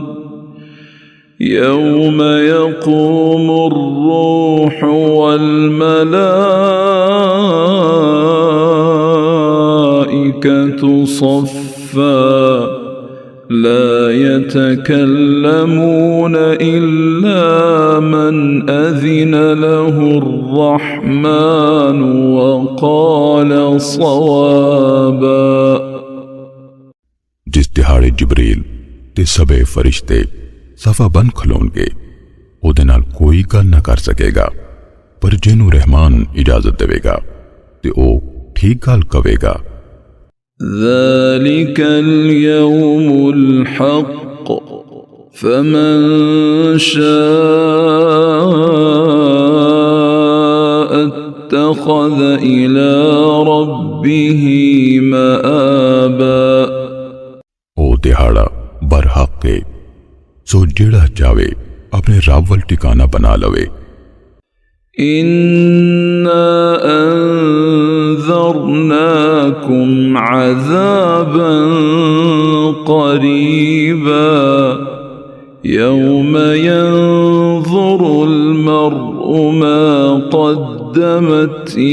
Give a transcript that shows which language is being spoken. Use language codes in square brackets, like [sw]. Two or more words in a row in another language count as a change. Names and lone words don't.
[ar] يوم يقوم الروح والملائكة صفا، لا يتكلمون إلا من أذن له الرحمن وقال صوابا. [pa] جس دیہاڑے جبریل تے سبھے فرشتے صفا بن کھلونگے اوہدے نال کوئی گل نہ کر سکے گا، پر جنہوں رحمان اجازت دیوے گا تے او ٹھیک گل کہوے گا. [ar] ذلك اليوم الحق فمن شاء اتخذ إلى ربه مآبا, [pa] او دیہاڑا برحق ہے، سو جیہڑا چاہوے اپنے رب ول ٹھکانا بنا لوے. [ar] إنا أنذرناكم عذابا قريبا، يوم ينظر المرء ما قدمت